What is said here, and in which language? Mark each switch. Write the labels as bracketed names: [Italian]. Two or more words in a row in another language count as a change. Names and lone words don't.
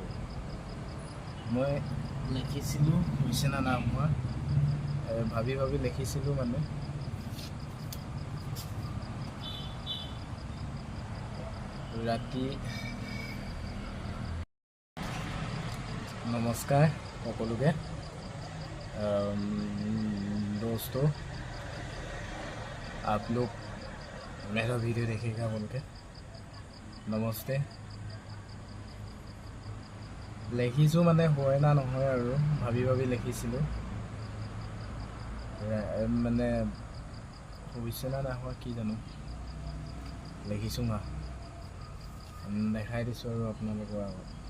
[Assamese] মই লিখিছিলোঁ, হৈছে না নাই হোৱা ভাবি লিখিছিলোঁ। মানে ৰাতি। नमस्कार সকলোকে। [Hindi] दोस्तों, आप लोग मेरा वीडियो देखेगा बोल के नमस्ते। [Assamese] লিখিছোঁ মানে হয় না নহয় আৰু ভাবি লিখিছিলোঁ। মানে হৈছে না নাই হোৱা কি জানো, লিখিছোঁ দেখাই দিছোঁ আৰু আপোনালোকৰ আগত।